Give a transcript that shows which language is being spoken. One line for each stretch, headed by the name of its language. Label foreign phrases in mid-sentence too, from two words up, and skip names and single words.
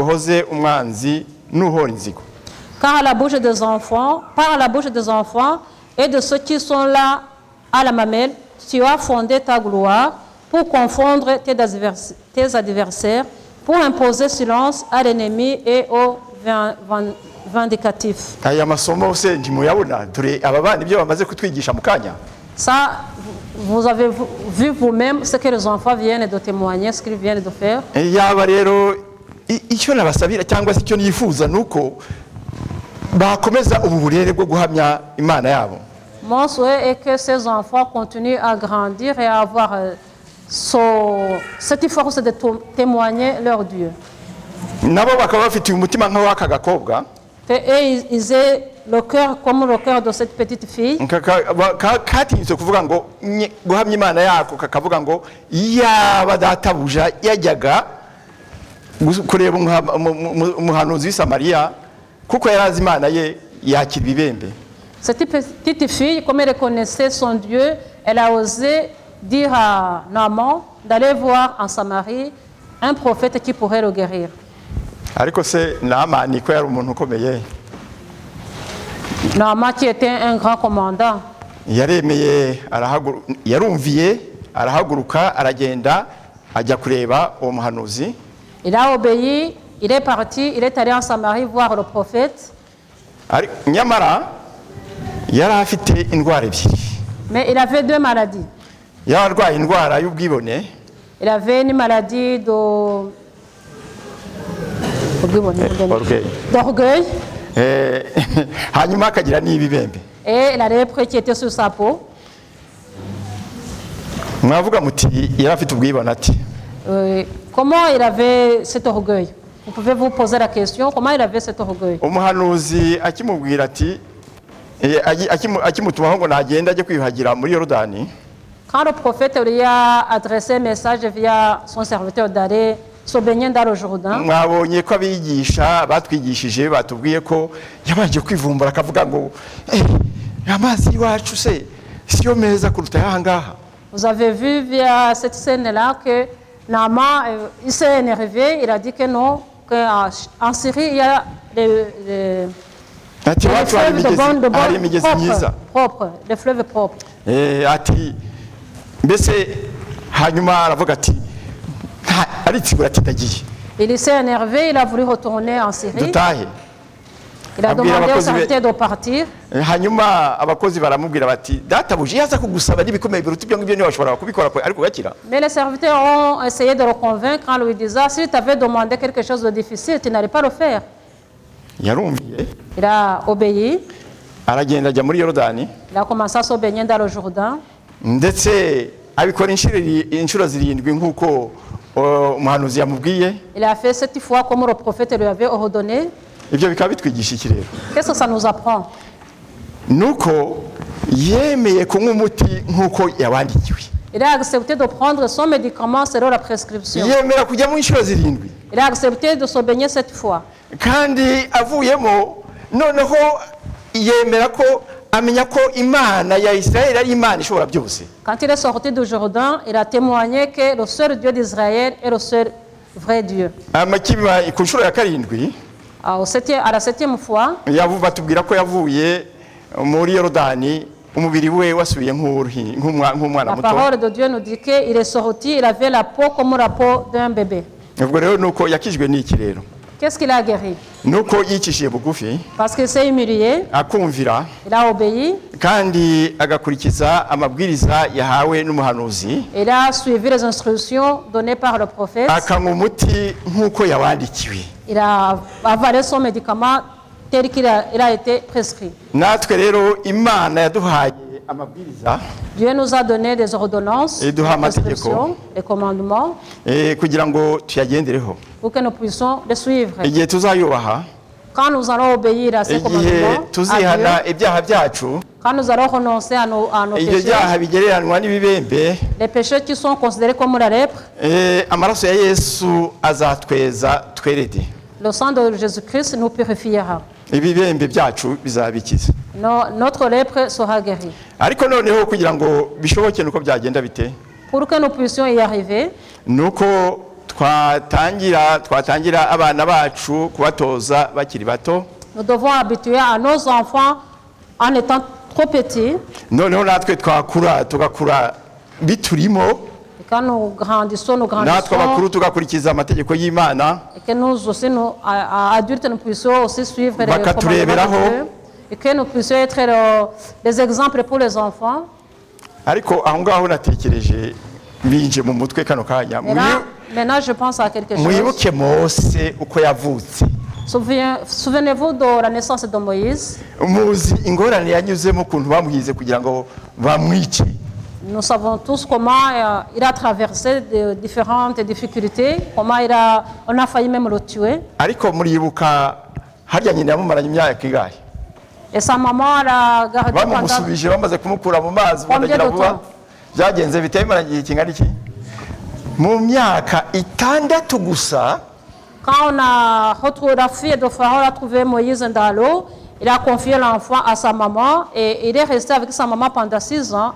French: Car à la bouche des enfants, par la bouche des enfants et de ceux qui sont là à la mamelle, tu as fondé ta gloire pour confondre tes adversaires, pour imposer silence à l'ennemi et aux vindicatif.
Kinyarwanda: aya masomo se ntimuyabona dore aba bana ibyo bamaze kutwigisha mu kanya.
French: Ça, vous avez vu vous-même ce que les enfants viennent de témoigner, ce qu'ils viennent de faire.
Kinyarwanda: Yaba rero icyo nabasabira cyangwa se icyo nifuza nuko bakomeza ubu burere bwo guhamya Imana yabo.
French: Mon souhait est que ces enfants continuent à grandir et à avoir cette force de témoigner leur Dieu.
Kinyarwanda: Nabo bakaba bafitiye umutima nk'uw'aka gakobwa.
French: Et ils aient le cœur comme le cœur de cette petite fille.
Kinyarwanda: Katinyutse kuvuga ngo guhamya Imana yako kakavuga ngo yaba databuja yajyaga kureba umuhanuzi w'i Samariya kuko yarazi Imana ye yakira ibibembe.
French: Cette petite fille, comme elle connaissait son Dieu, elle a osé dire à Naaman d'aller voir en Samarie un prophète qui pourrait le guérir.
Kinyarwanda: Ariko se Naamani ko yari umuntu ukomeye.
French: Naaman qui était un grand commandant.
Kinyarwanda: Yaremeye yarumviye arahaguruka aragenda ajya kureba uwo muhanuzi.
French: Il a obéi, il est parti, il est allé en Samarie voir le prophète.
Kinyarwanda: Nyamara yari afite indwara ebyiri.
French: Mais il avait deux maladies.
Kinyarwanda: Yari arwaye indwara y'ubwibone.
French: Il avait une maladie d'orgueil.
Kinyarwanda: Hanyuma akagira n'ibibembe.
French: Et la lèpre qui était sur sa peau.
Kinyarwanda: Mwavuga muti yari afite ubwibone ati.
French: Comment il avait cet orgueil? Vous pouvez vous poser la question, comment il avait cet orgueil?
Kinyarwanda: Umuhanuzi akimubwira ati akimutumaho ngo nagenda ajye kwiyuhagira muri Yorodani.
French: Quand le prophète lui a adressé un message via son serviteur d'aller se baigner dans le Jourdain.
Kinyarwanda: Mwabonye ko abigisha batwigishije batubwiye ko yabanje kwivumbura akavuga ngo amazi iwacu se siyo meza kuruta yahangaha.
French: Vous avez vu via cette scène-là que Naaman, il s'est énervé, il a dit que non, qu'en Syrie il y a des fleuves de propres, des fleuves propres.
Kinyarwanda: Ati mbese hanyuma aravuga ati aritsigura ati ndagiye.
French: Il s'est énervé, il a voulu retourner en Syrie.
Kinyarwanda: Dutahe.
French: Il a demandé aux serviteurs de partir.
Kinyarwanda: Hanyuma abakozi baramubwira bati databuja yaza kugusaba n'ibikomeye biruta ibyo ngibyo washobora kubikora ariko gakira.
French: Mais les serviteurs ont essayé de le convaincre en lui disant si tu avais demandé quelque chose de difficile, tu n'allais pas le faire.
Kinyarwanda: Yarumviye.
French: Il a obéi.
Kinyarwanda: Aragenda ajya muri Yorodani.
French: Il a commencé à se baigner dans le Jourdain.
Kinyarwanda: Ndetse abikora inshuro zirindwi nk'uko umuhanuzi yamubwiye.
French: Il a fait 7 fois comme le prophète lui avait ordonné.
Kinyarwanda: Ibyo bikaba bitwigisha iki rero?
French: Qu'est-ce que ça nous apprend?
Kinyarwanda: Nuko yemeye kunywa umuti nk'uko yawandikiwe.
French: Il a accepté de prendre son médicament selon la prescription.
Kinyarwanda: Yemera kujya mu inshuro zirindwi.
French: Il a accepté de se baigner 7 fois.
Kinyarwanda: Kandi avuyemo noneho yemera ko amenya ko Imana ya Israël ari Imana ishobora byose.
French: Quand il est sorti du Jourdain, il a témoigné que le seul Dieu d'Israël est le seul vrai Dieu.
Kinyarwanda: Amakiba ku nshuro ya karindwi.
French: À la 7e fois,
Kinyarwanda: batubwira ko yavuye muri Yorodani umubiri we wasubiye nk'umwana muto.
French: La parole de Dieu nous dit qu'il est sorti, il avait la peau comme la peau d'un bébé.
Kinyarwanda: Ubwo rero nuko yakijwe n'iki rero?
French: Qu'est-ce qu'il a guéri?
Kinyarwanda: Nuko yicishije bugufi.
French: Parce qu'il s'est humilié.
Kinyarwanda: Akumvira.
French: Il a obéi.
Kinyarwanda: Kandi agakurikiza amabwiriza yahawe n'umuhanuzi.
French: Il a suivi les instructions données par le prophète.
Kinyarwanda: Akanywa umuti nk'uko yawandikiwe.
French: Il a avalé son médicament tel qu'il a été prescrit.
Kinyarwanda: Natwe rero Imana yaduhaye amabwiriza.
French: Dieu nous a donné des ordonnances, des instructions, des commandements.
Kinyarwanda: Kugira ngo tuyagendereho.
French: Pour que nous puissions les suivre.
Kinyarwanda: Igihe tuzayubaha.
French: Quand nous allons obéir à ces commandements,
Kinyarwanda: tuzihana ibyaha byacu.
French: Quand nous allons renoncer à nos péchés, les péchés qui sont considérés comme la lèpre,
Kinyarwanda: amaraso ya Yesu azatweza twerede.
French: Le sang de Jésus-Christ nous purifiera.
Kinyarwanda: Ibibembe byacu bizabikiza.
French: Notre lèpre sera guérie.
Kinyarwanda: Ariko noneho kugira ngo bishoboke nuko byagenda bite?
French: Pour que nous puissions y arriver,
Kinyarwanda: nuko twatangira abana bacu kubatoza bakiri bato.
French: Nous devons habituer à nos enfants en étant trop petits.
Kinyarwanda: Noneho natwe twakura tugakura biturimo.
French: quand nous grandissons,
Kinyarwanda: natwe abakuru tugakurikiza amategeko y'Imana,
French: et que nous aussi, nous, adultes, nous puissions aussi suivre les commandements
Kinyarwanda: bakatureberaho,
French: de Dieu, et que nous puissions être des exemples pour les enfants.
Kinyarwanda: ariko aho ngaho natekereje binje mu mutwe kano kanya.
French: Maintenant, je pense à quelque chose.
Kinyarwanda: Mwibuke Mose uko yavutse.
French: Souvenez-vous de la naissance de Moïse.
Kinyarwanda: Muzi ingorane yanyuzemo kuntu bamuhize kugira ngo bamwice.
French: Nous savons tous comment il a traversé de différentes difficultés, comment on a failli même le tuer.
Kinyarwanda: Ariko muribuka harya nyina yamumaranye imyaka ingahe?
French: Et sa maman l'a gardé pendant
Kinyarwanda: bamusubije bamaze kumukura mu mazi banagira vuba. Byagenze biteye maranye igihe kingana iki? Mu myaka 6 gusa.
French: Quand on a retrouvé la fille de Pharaon, a trouvé Moïse dans l'eau, il a confié l'enfant à sa maman et il est resté avec sa maman pendant 6 ans.